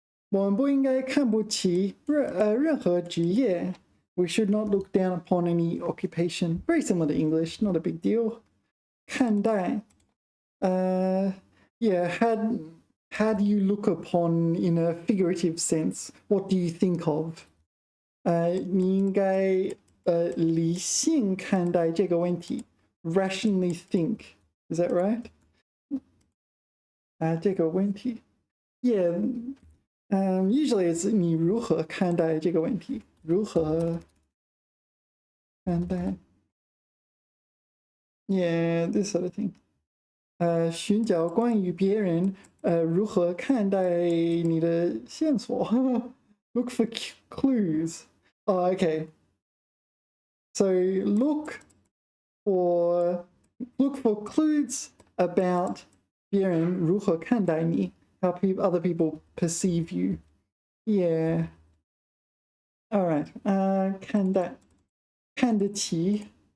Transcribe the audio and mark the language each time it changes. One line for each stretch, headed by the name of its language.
Chinese: 我们不应该看不起任何职业.
English: We should not look down upon any occupation. Very similar to English, not a big deal.
Chinese: 看待.
English: Yeah, how do you look upon in a figurative sense? What do you think of?
Chinese: 你应该理性看待这个问题.
English: Rationally think. Is that right?
Chinese: 这个问题.Yeah.
English: Usually it's
Chinese: 你如何看待这个问题. 如何看待.
English: Yeah, this sort of thing.
Chinese: 寻找关于别人如何看待你的线索.
English: Look for clues. Oh, okay. So look for clues about
Chinese: 别人如何看待你,
English: how other people perceive you. Yeah. All right. 看待, 看得起.